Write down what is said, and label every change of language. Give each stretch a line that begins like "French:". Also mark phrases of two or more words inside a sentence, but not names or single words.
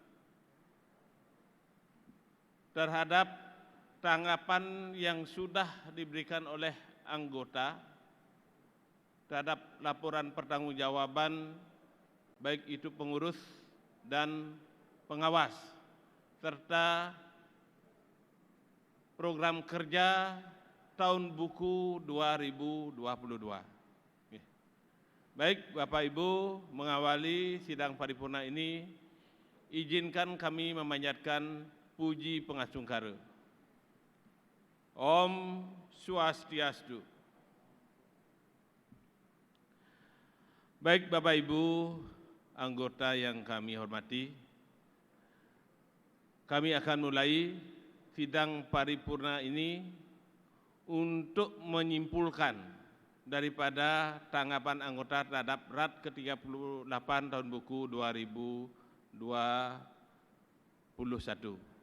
Indonesian: terhadap tanggapan yang sudah diberikan oleh anggota terhadap laporan pertanggungjawaban baik itu pengurus dan pengawas serta program kerja tahun buku 2022. Baik Bapak Ibu, mengawali sidang paripurna ini, izinkan kami memanjatkan puji pengasungkara.
Balinese: Om Swastiastu.
Indonesian: Baik Bapak Ibu anggota yang kami hormati, kami akan mulai sidang paripurna ini untuk menyimpulkan daripada tanggapan anggota terhadap RAT ke-38 tahun buku 2021.